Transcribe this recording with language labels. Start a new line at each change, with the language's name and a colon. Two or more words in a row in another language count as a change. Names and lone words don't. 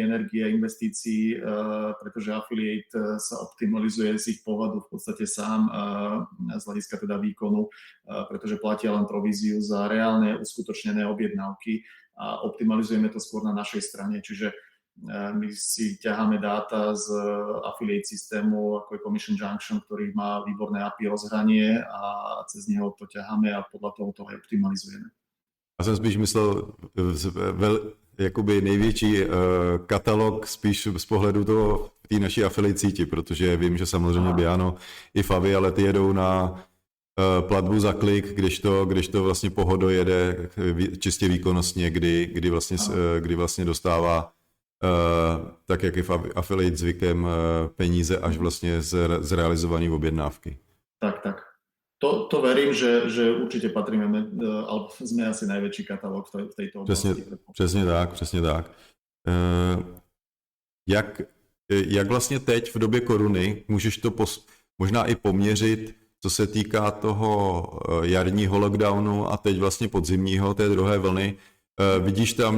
Slovak: energie, investícií, pretože affiliate sa optimalizuje z ich pohľadu v podstate sám z hľadiska teda výkonu, pretože platia len províziu za reálne uskutočnené objednávky a optimalizujeme to skôr na našej strane, čiže my si ťaháme dáta z affiliate systému, ako je Commission Junction, ktorý má výborné API rozhranie a cez neho to ťaháme a podľa toho to aj optimalizujeme.
Czech: Já jsem spíš myslel jakoby největší katalog spíš z pohledu toho té naší affiliate síti, protože vím, že samozřejmě Biano i Favi, ale ty jedou na platbu za klik, když to vlastně Pohodo jede čistě výkonnostně, kdy vlastně dostává tak, jak je v affiliate zvykem, peníze až vlastně z realizované objednávky.
Slovak: Tak. To verím, že určite patríme, alebo sme asi najväčší katalóg v tejto oblasti.
Czech: Přesně tak. Jak vlastně teď v době koruny můžeš to možná i poměřit, co se týká toho jarního lockdownu a teď vlastně podzimního, té druhé vlny, vidíš